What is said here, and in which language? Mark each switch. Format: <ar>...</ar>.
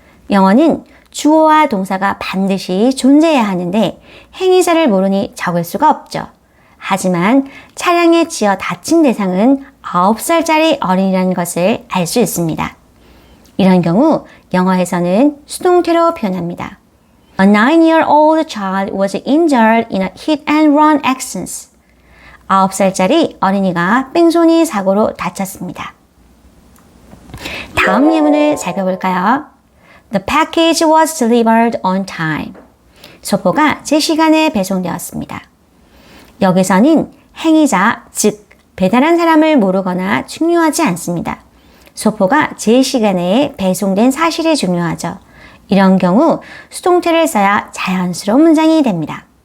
<ko>영어는 주어와 동사가 반드시 존재해야 하는데 행위자를 모르니 적을 수가 없죠. 하지만 차량에 치여 다친 대상은 9살짜리 어린이라는 것을 알 수 있습니다. 이런 경우 영어에서는 수동태로 표현합니다.</ko> <en>A 9-year-old child was injured in a hit-and-run accident.</en> <ko>9살짜리 어린이가 뺑소니 사고로 다쳤습니다. 다음 예문을 살펴볼까요?</ko> <en>The package was delivered on time.</en> <ko>소포가 제 시간에 배송되었습니다. 여기서는 행위자, 즉 배달한 사람을 모르거나 중요하지 않습니다. 소포가 제 시간에 배송된 사실이 중요하죠. 이런 경우 수동태를 써야 자연스러운 문장이 됩니다.</ko>